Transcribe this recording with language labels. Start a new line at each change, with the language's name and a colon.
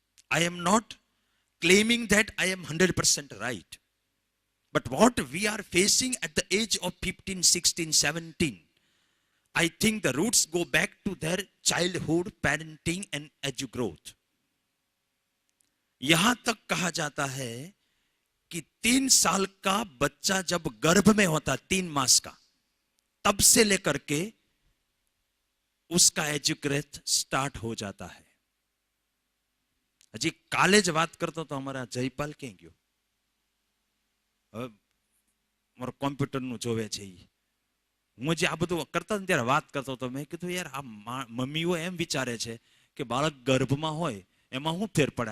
English: I am not claiming that I am 100% right. But what we are facing at the age of 15, 16, 17, I think the roots go back to their childhood, parenting and growth.
Hindi: यहां तक कहा जाता है कि 3 साल का बच्चा जब गर्भ में होता, 3 मास का, तब से लेकर के उसका एजुकेट स्टार्ट हो जाता है.
Gujarati: હજી કાલે જ વાત કરતો તો અમારા જયપાલ ક્યાં ગયો? હવે મારો કોમ્પ્યુટરનું જોવે છે. હું જે આ બધું કરતા ને ત્યારે વાત કરતો હતો. મેં કીધું યાર આ મમ્મીઓ એમ વિચારે છે કે બાળક ગર્ભમાં હોય એમાં શું ફેર પડે?